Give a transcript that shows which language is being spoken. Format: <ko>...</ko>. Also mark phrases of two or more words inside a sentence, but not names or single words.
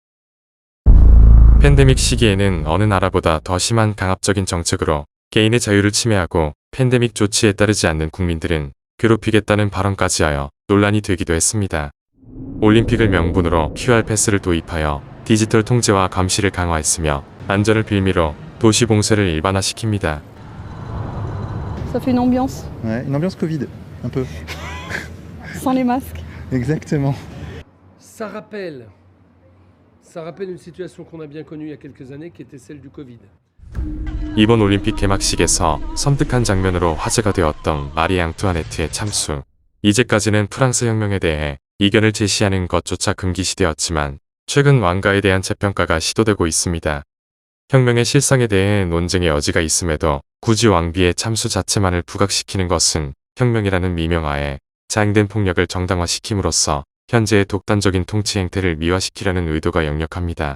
<ko>팬데믹 시기에는 어느 나라보다 더 심한 강압적인 정책으로 개인의 자유를 침해하고 팬데믹 조치에 따르지 않는 국민들은 괴롭히겠다는 발언까지 하여 논란이 되기도 했습니다. 올림픽을 명분으로 QR 패스를 도입하여 디지털 통제와 감시를 강화했으며 안전을 빌미로 도시 봉쇄를 일반화시킵니다.</ko> <fr>Ça fait une ambiance. Ouais, une ambiance Covid, un peu. Sans les masques. Exactement. Ça rappelle une situation qu'on a bien connue il y a quelques années qui était celle du Covid.</fr> <ko>이번 올림픽 개막식에서 섬뜩한 장면으로 화제가 되었던 마리 앙투아네트의 참수. 이제까지는 프랑스 혁명에 대해 이견을 제시하는 것조차 금기시되었지만 최근 왕가에 대한 재평가가 시도되고 있습니다. 혁명의 실상에 대해 논쟁의 여지가 있음에도 굳이 왕비의 참수 자체만을 부각시키는 것은 혁명이라는 미명하에 자행된 폭력을 정당화시킴으로써 현재의 독단적인 통치 행태를 미화시키려는 의도가 역력합니다.</ko>